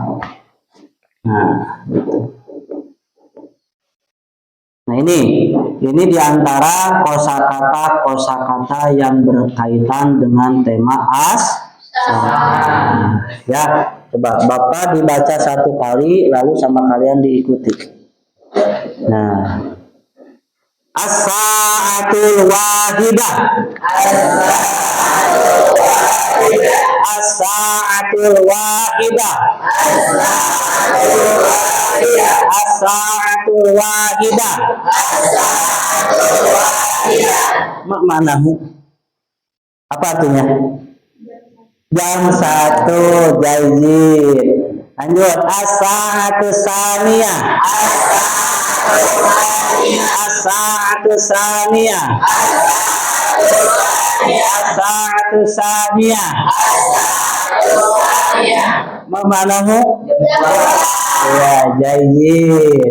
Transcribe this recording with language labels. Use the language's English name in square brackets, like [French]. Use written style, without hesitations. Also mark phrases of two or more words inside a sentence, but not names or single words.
[Indonesian] Nah ini diantara kosakata yang berkaitan dengan tema ya, coba Bapak dibaca satu kali lalu sama kalian diikuti. Nah, [Arabic] الساعة الواحدة. الساعة الواحدة. الساعة الواحدة. معناه? [Indonesian] Apa artinya? Jam 1, jayyid. Lanjut, [Arabic] الساعة الثانية. الساعة الثانية. الساعة الثانية. معناه؟ يا، جيد.